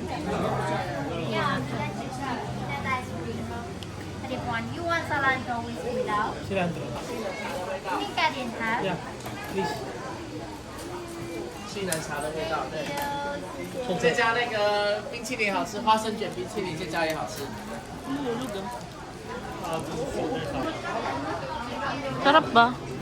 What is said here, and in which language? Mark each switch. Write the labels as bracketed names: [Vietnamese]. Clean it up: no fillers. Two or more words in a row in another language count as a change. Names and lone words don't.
[English] You want cilantro with without? Cilantro. Pink I didn't have. Yeah, please. [Chinese] 西南茶的味道，对。再加那个冰淇淋好吃，花生卷冰淇淋再加也好吃。 [Filipino] Sarap ba?